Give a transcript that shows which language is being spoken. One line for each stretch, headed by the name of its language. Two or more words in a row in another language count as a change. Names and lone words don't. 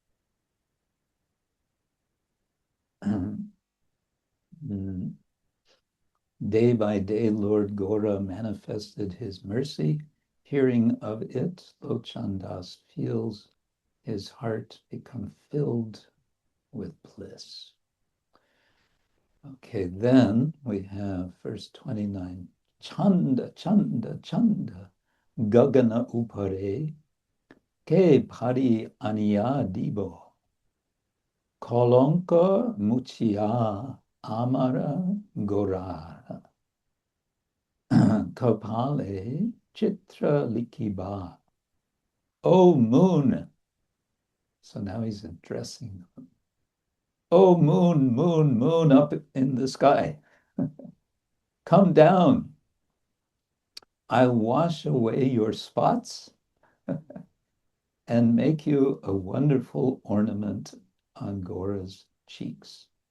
English: Day by day, Lord Gora manifested his mercy. Hearing of it, Lochandas feels his heart become filled with bliss. Okay, then we have verse 29.
Bangla: চান্দা চান্দা চান্দা গগন উপরে কে পারি আনিয়া দিবো কলঙ্ক মুছিয়া আমার গোরার কপালে চিত্র লিখিবা.
English: O moon. So now he's addressing them. Oh, moon, moon, moon up in the sky. Come down. I'll wash away your spots and make you a wonderful ornament on Gora's cheeks.